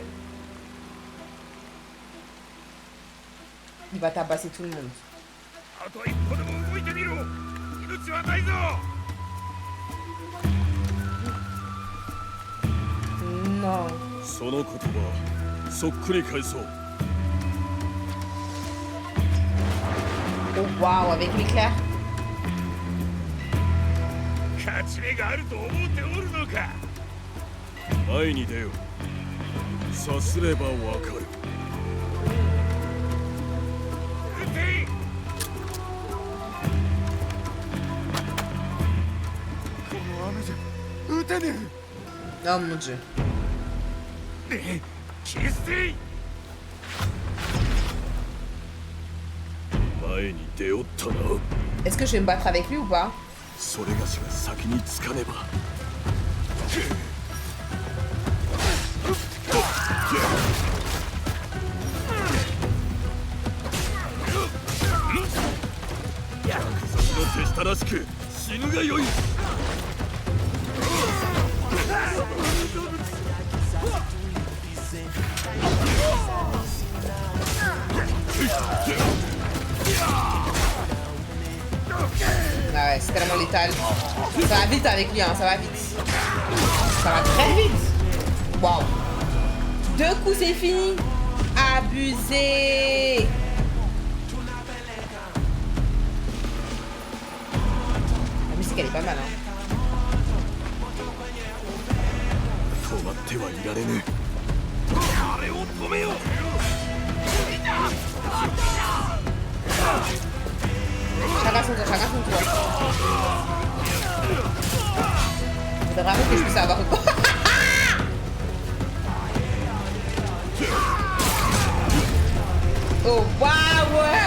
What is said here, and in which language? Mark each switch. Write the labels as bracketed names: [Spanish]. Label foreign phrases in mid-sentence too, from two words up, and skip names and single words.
[French] Il va tabasser tout le monde. Non. [Japanese] その言葉そっくり返そう [French] Oh waouh, avec l'éclair. [Japanese] 勝ち目があると思っておるのか。前に出よさすればわかる撃て。この雨じゃ撃てね [French] Oh mon Dieu. [Japanese] え。キステイ。前に出よったな [French] Est-ce que je vais me battre avec lui ou pas? [Japanese] それがしが先につかねば 手下らしく死ぬがよい [French] Ah ouais, c'est tellement létal. Ça va vite avec lui, hein, ça va vite. Ça va très vite. Waouh. 2 coups, c'est fini. Abusé. La musique, elle est pas mal, hein. [Japanese] 止まってはいられぬあれを止めよう [French] Chacun son tour, chacun son tour. Faudrait vraiment que je puisse avoir... Oh waouh.